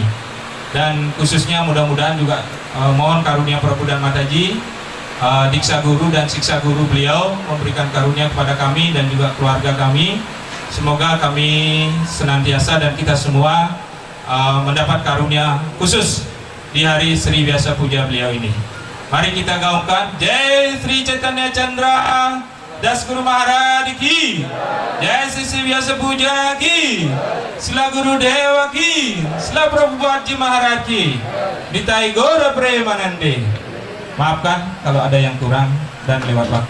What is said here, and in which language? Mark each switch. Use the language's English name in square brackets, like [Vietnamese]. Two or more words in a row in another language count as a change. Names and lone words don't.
[Indonesian] Dan khususnya mudah-mudahan juga mohon karunia Prabu dan Mataji, diksa guru dan siksa guru beliau memberikan karunia kepada kami dan juga keluarga kami. Semoga kami senantiasa dan kita semua mendapat karunia khusus di hari Sri Biasa Puja beliau ini. Mari kita gaungkan Jai Sri Caitanya Chandra Das Guru Maharaj ki, Jai Sri Biasa Puja ki, Sila Guru Dewa ki, Sila Prabhupada Maharaj ki, [Bangla] নিতাই গৌর প্রেমানন্দে. [Indonesian] Maafkan kalau ada yang kurang dan lewat waktu.